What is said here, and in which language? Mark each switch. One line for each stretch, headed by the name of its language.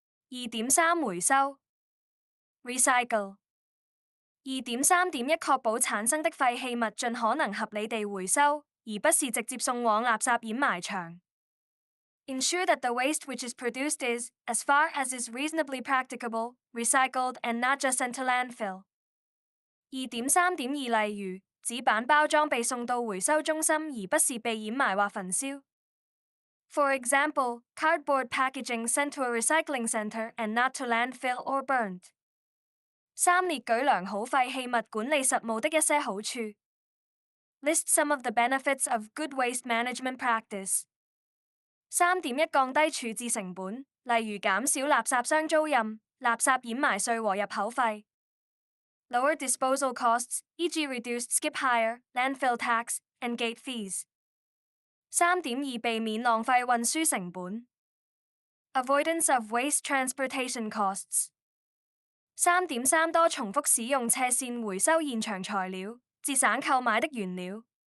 Chinese: 2.3 回收 Recycle。 2.3.1 確保產生的廢棄物盡可能合理地回收，而不是直接送往垃圾掩埋場。
English: Ensure that the waste which is produced is, as far as is reasonably practicable, recycled and not just sent to landfill.
Chinese: 2.3.2 例如，紙板包裝被送到回收中心而不是被掩埋或焚燒。
English: For example, cardboard packaging sent to a recycling center and not to landfill or burnt. 3.
Chinese: 列舉良好廢棄物管理實務的一些好處。
English: List some of the benefits of good waste management practice.
Chinese: 3.1 降低處置成本，例如減少垃圾箱租賃、垃圾掩埋稅和入口費。
English: Lower disposal costs, e.g. reduced skip hire, landfill tax, and gate fees.
Chinese: 3.2 避免浪費運輸成本
English: Avoidance of waste transportation costs.
Chinese: 3.3 多重複使用斜線回收現場材料，節省購買的原料。